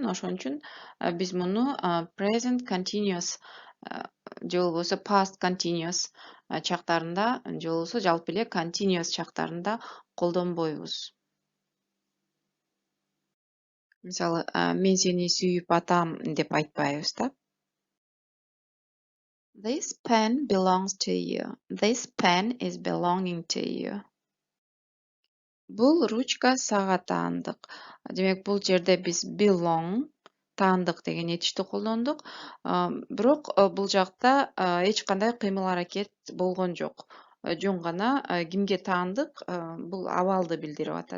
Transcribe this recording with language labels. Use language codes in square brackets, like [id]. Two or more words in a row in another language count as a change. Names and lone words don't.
[ky] Ошон үчүн биз муну [en] present continuous [ky] же болбосо [en] past continuous [ky] чактарында же болбосо жалпы эле continuous чактарында колдонбойбуз. Мисалы, мен сени сүйүп атам деп айтпайбыз да. [en] This pen belongs to you. This pen is belonging to you. [ky] Бул ручка сага таандык. Демек, бул жерде биз belong, таандык деген этишти колдондук. Бирок бул жакта эч кандай кыймыл аракет болгон жок. Жөн гана кимге таандык бул абалды билдирип атат.